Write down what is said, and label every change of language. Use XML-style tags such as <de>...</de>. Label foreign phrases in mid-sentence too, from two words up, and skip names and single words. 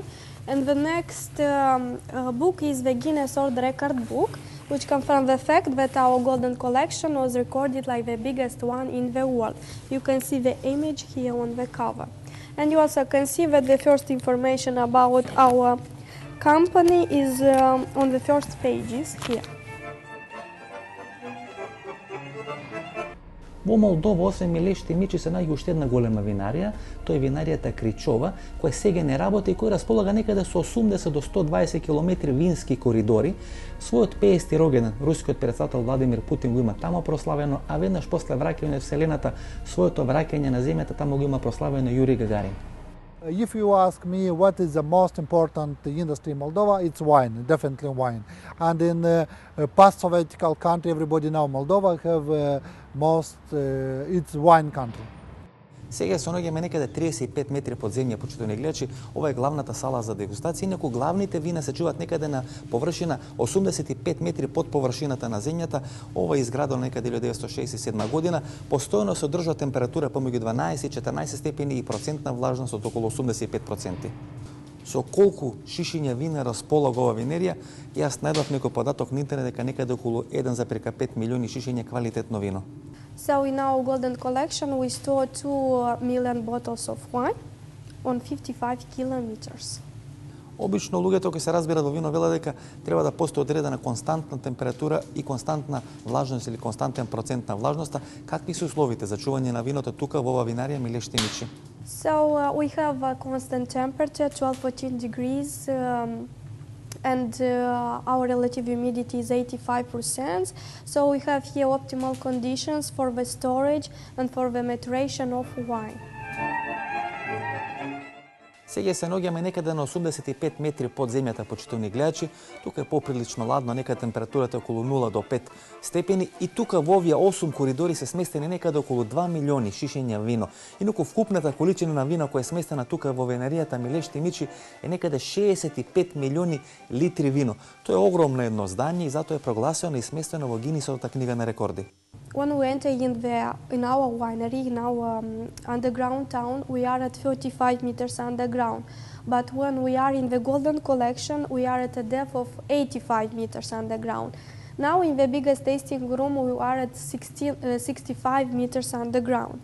<en>And the next book is the Guinness World Record book, which confirms the fact that our golden collection was recorded like the biggest one in the world. You can see the image here on the cover. And you also can see that the first information about our company is on the first pages here.</en> <mk>Во Молдова, освен Милешти Мичи, се наоѓа уште една голема винарија, тоа е винаријата Кричова, која сега не работи и која располага некаде со 80 до 120 км вински коридори. Својот 50-ти рогендан рускиот председател Владимир Путин го има тамо прославено, а веднаш после враќање во Вселената, своето враќање на земјата тамо го има прославено Јури Гагарин.</mk> <en>If you ask me what is the most important industry in Moldova, it's wine, definitely wine. And in post-Sovietical country, everybody now Moldova have it's wine country.</en> <mk>Сега се наоѓаме некаде 35 метри под земја, почитувани гледачи. Ова е главната сала за дегустација. Инаку главните вина се чуваат некаде на површина 85 метри под површината на земјата. Ова е изградено некаде 1967 година. Постојано се одржува температура помеѓу 12 и 14 степени и процентна влажност од околу 85%. Со колку шишиња вина располага ова винерија, јас најдов некој податок на интернет дека некаде околу 1,5 милиони шишиња квалитетно вино.</mk> <en>So in our golden collection we store 2 million bottles of wine on 55 kilometers.</en> <mk>Обично луѓето кои се разбират во вино велат дека треба да постои одредена константна температура и константна влажност или константен процент на влажноста. Какви се условите за чување на виното тука во ова винарија Милешти Мичи?</mk> <en>So we have a constant temperature, 12-14 degrees, and our relative humidity is 85%. So we have here optimal conditions for the storage and for the maturation of wine.</en> <mk>Сега се наоѓаме некаде на 85 метри под земјата, почитувани гледачи. Тука е поприлично ладно, некаде температурата е околу 0 до 5 степени и тука во овие 8 коридори се сместени некаде околу 2 милиони шишиња вино. Инаку вкупната количина на вино која е сместена тука во винаријата Милешти Мичи е некаде 65 милиони литри вино. Тоа е огромно едно здање и затоа е прогласено и сместено во Гинисовата книга на рекорди.</mk> <en>When we enter in our winery, in our underground town, we are at 35 meters underground. But when we are in the golden collection, we are at a depth of 85 meters underground. Now in the biggest tasting room, we are at 65 meters underground.</en>